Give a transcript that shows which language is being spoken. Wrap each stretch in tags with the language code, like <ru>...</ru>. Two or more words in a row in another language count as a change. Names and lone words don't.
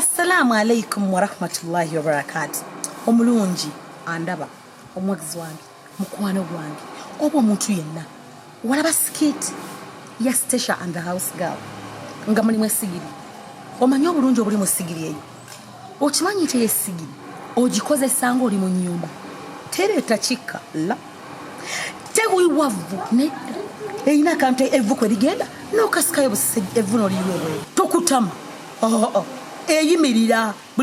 <ar>السلام عليكم ورحمة الله وبركاته.</ar> <lg>Omulungi andaba omwagizi wange mukwano gwange oba omuntu yenna walaba skit ya Stasha and the House Girl nga mulimu esigiri omanyi obulungi obuli mu sigiri eyo okimanyi te esigiri ogikozesa nga oli mu nnyumba tereeta kikka la tewiwavu ne eyina akantu evvu kwe ligenda n'okasikayo busisi evvu n'oliyiwewe tokutama eyimirira buli</lg>